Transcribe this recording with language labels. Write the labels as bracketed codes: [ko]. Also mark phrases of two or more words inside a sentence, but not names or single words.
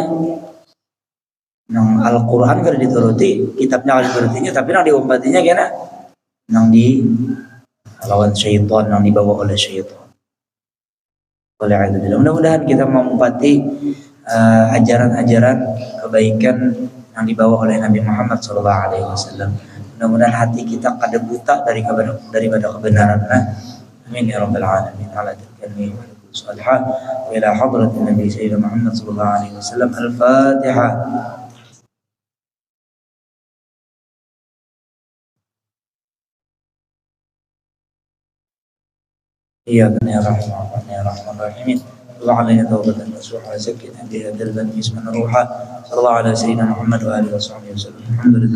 [bjn] Nang Al-Qur'an kada dituruti, kitabnya kada diturutinya, tapi nang diumpatinya kena nang di lawan syaitan, nang dibawa oleh syaitan. Mudah-mudahan kita mengumpati ajaran-ajaran kebaikan yang dibawa oleh Nabi Muhammad SAW. Mudah-mudahan hati kita kada buta daripada kebenaran. [ar] آمين يا رب العالمين. على تلك الصالحة وإلى حضرة النبي سيدنا محمد صلى الله عليه وسلم. Al-Fatihah. إياك نعبد وإياك نستعين الله علينا توبة نصوحا سكنا بها دربا اسما روحا صلى الله على سيدنا محمد وآله وصحبه وسلم.